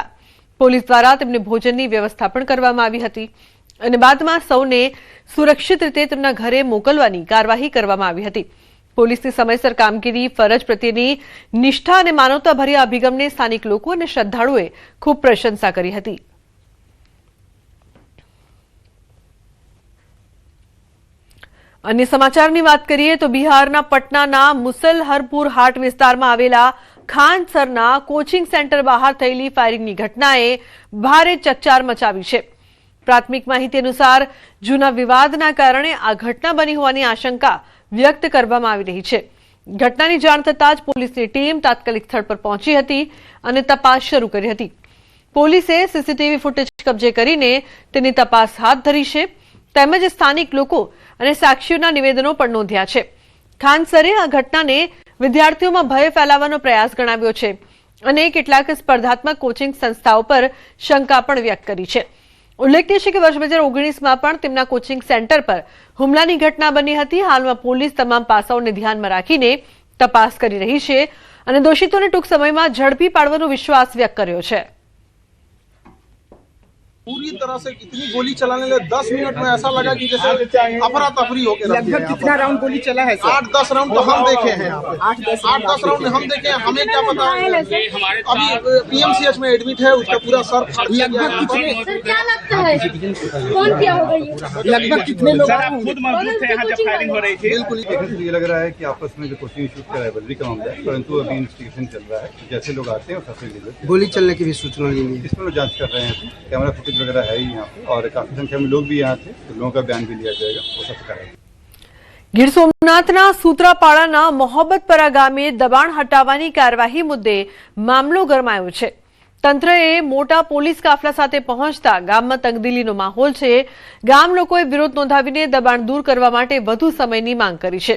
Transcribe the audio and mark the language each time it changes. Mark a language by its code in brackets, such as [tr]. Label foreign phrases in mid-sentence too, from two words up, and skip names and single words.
[gu] પોલીસ દ્વારા તેમને ભોજનની વ્યવસ્થા પણ કરવામાં આવી હતી અને બાદમાં સૌને સુરક્ષિત રીતે તેમના ઘરે મોકલવાની કાર્યવાહી કરવામાં આવી હતી। પોલીસની સમયસર કામગીરી, ફરજ પ્રત્યેની નિષ્ઠા અને માનવતાભર્યા અભિગમને સ્થાનિક લોકો અને શ્રદ્ધાળુઓએ ખૂબ પ્રશંસા કરી હતી। અન્ય સમાચારની વાત કરીએ તો બિહારના પટનાના મુસલહરપુર હાટ વિસ્તારમાં આવેલા ખાનસરના કોચિંગ સેન્ટર બહાર થયેલી ફાયરિંગની ઘટનાએ ભારે ચકચાર મચાવી છે। પ્રાથમિક માહિતી અનુસાર જૂના વિવાદના કારણે આ ઘટના બની હોવાની આશંકા વ્યક્ત કરવામાં આવી રહી છે। ઘટનાની જાણ થતાં જ પોલીસની ટીમ તાત્કાલિક સ્થળ પર પહોંચી હતી અને તપાસ શરૂ કરી હતી। પોલીસે સીસીટીવી ફૂટેજ કબ્જે કરીને તેની તપાસ હાથ ધરી છે, તેમજ સ્થાનિક લોકો અને સાક્ષીઓના નિવેદનો પણ નોંધ્યા છે। ખાનસરે આ ઘટનાને વિદ્યાર્થીઓમાં ભય ફેલાવવાનો પ્રયાસ ગણાવ્યો છે અને કેટલાક સ્પર્ધાત્મક કોચિંગ સંસ્થાઓ પર શંકા પણ વ્યક્ત કરી છે। ઉલ્લેખનીય છે કે વર્ષ 2019માં પણ તેમના કોચિંગ સેન્ટર પર હુમલાની ઘટના બની હતી। હાલમાં પોલીસ તમામ પાસાઓને ધ્યાનમાં રાખીને તપાસ કરી રહી છે અને દોષિતોને ટૂંક સમયમાં ઝડપી પાડવાનો વિશ્વાસ વ્યક્ત કર્યો છે। [hi] पूरी तरह से इतनी गोली चलाने लगे 10 मिनट में ऐसा लगा कि जैसे अफरा तफरी हो गया। लगभग कितना राउंड गोली चला है सर? 8-10 राउंड तो हम देखे हैं यहाँ पे। 8-10 राउंड हम देखे हैं, हमें क्या पता। अभी PMCH में एडमिट है, उसका पूरा सर फाड़ दिया गया है। सर क्या लगता है कौन किया होगा ये? लगभग कितने लोग खुद मौजूद थे यहाँ जब फायरिंग हो रही थी? बिल्कुल ये लग रहा है कि आपस में जो कोचिंग शूट का राइवलरी का मामला है, परंतु अभी इन्वेस्टिगेशन चल रहा है। जैसे लोग आते हैं सबसे गोली चलने की भी सूचना मिली है। इसमें लोग जांच कर रहे हैं। कैमरा फुटेज वगैरह है ही यहाँ पे और काफी संख्या में लोग भी यहाँ थे, तो लोगों का बयान भी लिया जाएगा, वो सब करेगा। [gu] ગીર સોમનાથના સૂત્રાપાડાના મોહબ્બતપરા ગામે દબાણ હટાવવાની કાર્યવાહી મુદ્દે મામલો ગરમાયો છે. તંત્રએ મોટા પોલીસ કાફલા સાથે પહોંચતા ગામમાં તંગદિલીનો માહોલ છે. ગામ લોકોએ વિરોધ નોંધાવીને દબાણ દૂર કરવા માટે વધુ સમયની માંગ કરી છે.